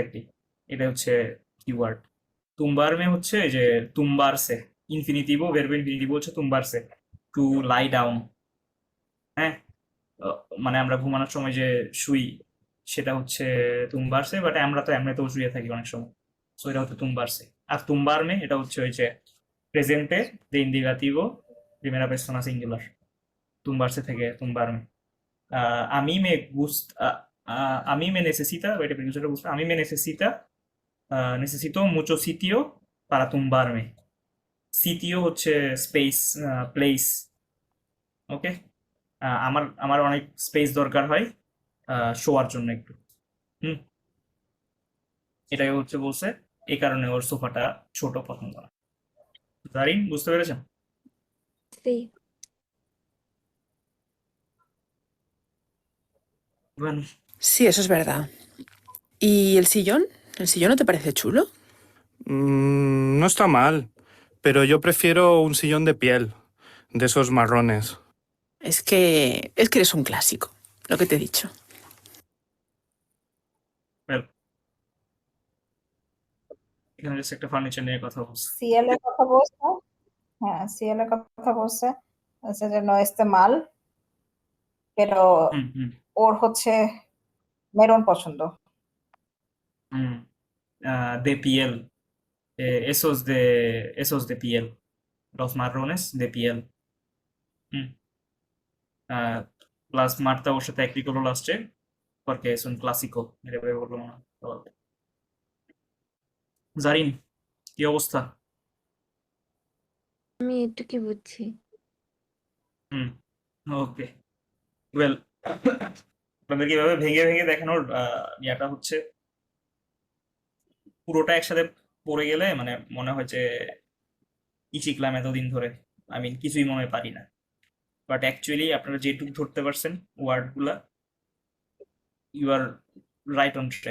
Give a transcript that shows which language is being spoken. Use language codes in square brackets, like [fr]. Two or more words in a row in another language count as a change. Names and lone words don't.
[bn] তুমবারমে, এক্স্যাক্টলি, এটা হচ্ছে কিওয়ার্ড। তুম্বারমে হচ্ছে এই যে তুম্বারসে, ইনফিনিটিভো, ভার্ব ইনফিনিটিভো হচ্ছে তুম্বারসে, [en] to lie down. [bn] হ্যাঁ, মানে আমরা ঘুমানোর সময় যে শুই সেটা হচ্ছে তুম্বারসে, বাট আমরা তো এমনিতেও শুয়ে থাকি অনেক সময়, সো এটা হচ্ছে তুম্বারসে। আর তুম্বারমে এটা হচ্ছে ওই যে [es] প্রেজেন্টে de indicativo primera persona singular, tumbarse থেকে tumbarme. A mí me gusta, a mí me necesita, wait, precursor gusta, a mí me necesita, necesito mucho sitio para tumbarme. [bn] Sitio হচ্ছে স্পেস, প্লেস, ওকে। আমার আমার অনেক স্পেস দরকার হয় শোয়ার জন্য একটু। হুম, এটাই হচ্ছে বলছে, এই কারণে ওর সোফাটা ছোট পছন্দ না। দারিন, বুঝতে পেরেছেন? [es] Sí. Bueno, Sí, eso es verdad. ¿Y el sillón? ¿El sillón no te parece chulo? No está mal, pero yo prefiero un sillón de piel, de esos marrones. Es que eres un clásico, lo que te he dicho. [en] well, [bn] এখানে জাস্ট একটা ফার্নিচার নিয়ে কথা বলছে। সিএল এর কথা বলছে। হ্যাঁ, সিএল এর কথা বলছে যে [es] no esté mal, pero [bn] হুম হুম ওর হচ্ছে মেরুন পছন্দ। [es] হুম de piel, esos de piel, los marrones de piel. [bn] হুম, প্লাস মার্তা ওর সাথে একই করলো লাস্টে, [es] porque es un clásico, [bn] এটা ভেবে বললো না। জারিন, কি অবস্থা? আমি একটু কি বুঝছি। হুম, ওকে, ওয়েল, আপনাদের কিভাবে ভেঙে ভেঙে দেখানোর ইয়াটা হচ্ছে, পুরোটা একসাথে পড়ে গেলে মানে মনে হয় যে কি শিখলাম এতদিন ধরে, আমি কিছুই মনে হয় পারি না, বাট অ্যাকচুয়ালি আপনারা যেটুকু ধরতে পারছেন ওয়ার্ডগুলা, [en] you are right on track.